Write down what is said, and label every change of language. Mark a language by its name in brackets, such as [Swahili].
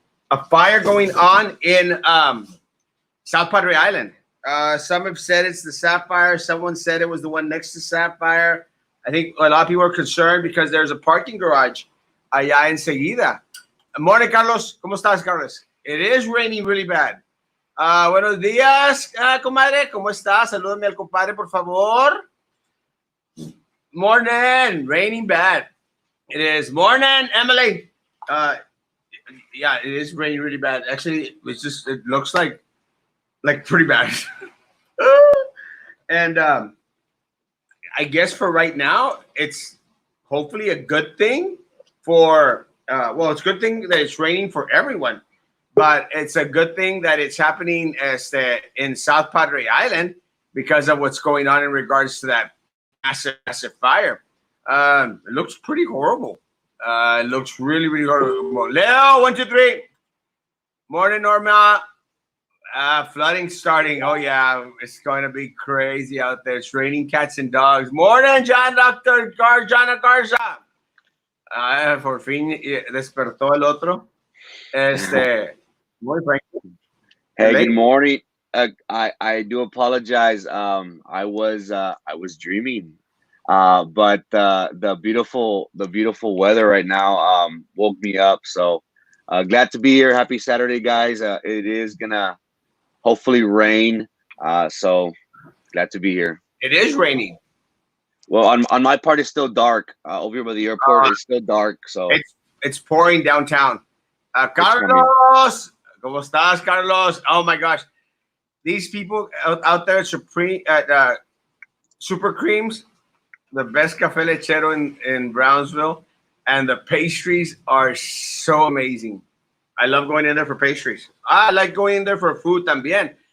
[English] A fire going on in South Padre Island. Some have said it's the Sapphire. Someone said it was the one next to Sapphire. I think a lot of people are concerned because there's a parking garage [Spanish] allá enseguida. [English] Morning, Carlos. [Spanish] ¿Cómo estás, Carlos? [English] It is raining really bad. [Spanish] Buenos días, comadre. ¿Cómo estás? Salúdame al compadre, por favor. [English] Morning. Raining bad. It is. Morning, Emily. Yeah, it is raining really bad. Actually, it looks like pretty bad. And I guess for right now, it's hopefully a good thing for, it's a good thing that it's raining for everyone, but it's a good thing that it's happening in South Padre Island because of what's going on in regards to that massive fire. It looks pretty horrible. It looks really, really horrible. Leo, 1, 2, 3. Morning, Norma. Flooding starting. Oh, yeah. It's going to be crazy out there. It's raining cats and dogs. Morning, John, Dr. Garza. [Spanish] Por fin despertó el otro. Muy Frankie. [English] Hey, good morning. I do apologize. I was dreaming. But the beautiful weather right now woke me up. So glad to be here. Happy Saturday, guys. It is gonna hopefully rain. So glad to be here. It is raining. Well, on my part, it's still dark. Over here by the airport, it's still dark. So it's pouring downtown. [Spanish] Carlos, ¿cómo estás, Carlos? [English] Oh my gosh, these people out there at Super Creams, the best cafe lechero in Brownsville, and the pastries are so amazing. I love going in there for pastries. I like going in there for food [Spanish] también.